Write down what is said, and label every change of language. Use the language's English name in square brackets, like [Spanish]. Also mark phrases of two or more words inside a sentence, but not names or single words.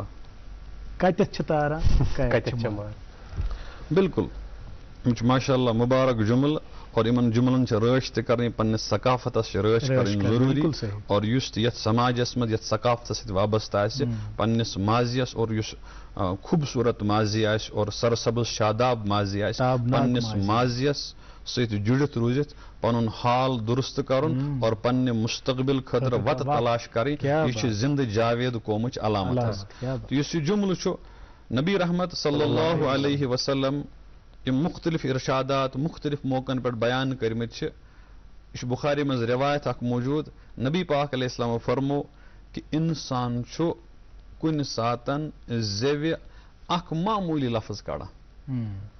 [Kashmiri] کتٮ۪تھ چھِ تاران کتٮ۪تھ چھِ ماران بالکل یِم چھِ [Arabic] ماشاء اللہ [Kashmiri] مُبارک جُملہٕ اور یِمن جُملن چھِ رٲچھ تہِ کرٕنۍ پننِس ثقافتس چھِ رٲچھ کرٕنۍ ضروٗری اور یُس تہِ یتھ سماجس منٛز یتھ ثقافتس سۭتۍ وابستہٕ آسہِ پننِس ماضیس اور یُس خوٗبصوٗرت ماضی آسہِ اور سرسبز شاداب ماضی آسہِ پننِس ماضیس سۭتۍ جُڑِتھ روٗزِتھ پنُن حال درست کرُن اور پننہِ مستقبل خٲطرٕ وتہٕ تلاش کرٕنۍ یہِ چھِ زندٕ جاوید قومٕچ علامت حظ تہٕ یُس یہِ جُملہٕ چھُ نبی رحمت [Arabic] صلی اللہ علیہ وسلم [Kashmiri] یِم مختلف ارشادات مختلف موقعن پٮ۪ٹھ بیان کٔرمٕتۍ چھِ یہِ چھُ بُخاری منٛز رِوایت اکھ موٗجوٗد نبی پاک [Arabic] علیہ السلامو [Kashmiri] فرمو کہِ انسان چھُ کُنہِ ساتن زٮ۪وِ اکھ معموٗلی لفظ کڑان